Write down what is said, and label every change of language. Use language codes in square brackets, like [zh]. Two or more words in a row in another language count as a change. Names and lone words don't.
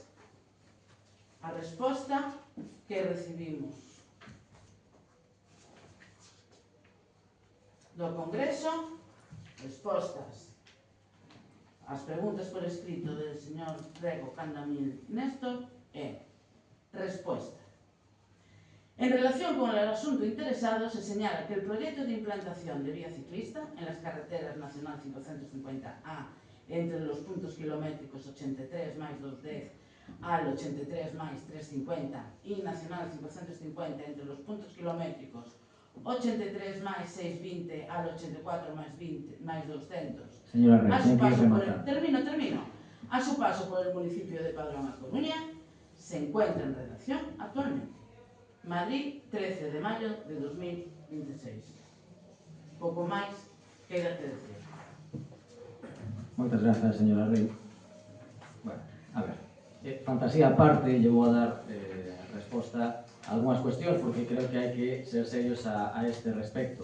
[gl] A resposta que recibimos do Congreso, respostas ás preguntas por escrito [es] del señor [gl] Rego Candamil Néstor é resposta. [es] En relación con el asunto interesado, se señala que el proyecto de implantación de vía ciclista en las carreteras Nacional 550A entre los puntos kilométricos 83 más 210 al 83 más 350 y Nacional 550 entre los puntos kilométricos 83 más 620 al 84 más 20 más 200. Señora Rey, tiene que rematar. Termino. A su paso por el municipio de Padrón a Coruña, se encuentra en redacción actualmente. Madrid, 13 de mayo de 2026. [gl] Pouco máis queda que decir. Moitas grazas, señora Rey. Bueno, a ver, fantasía aparte, lle vou a dar resposta a algunhas cuestións porque creo que hai que ser serios a este respecto.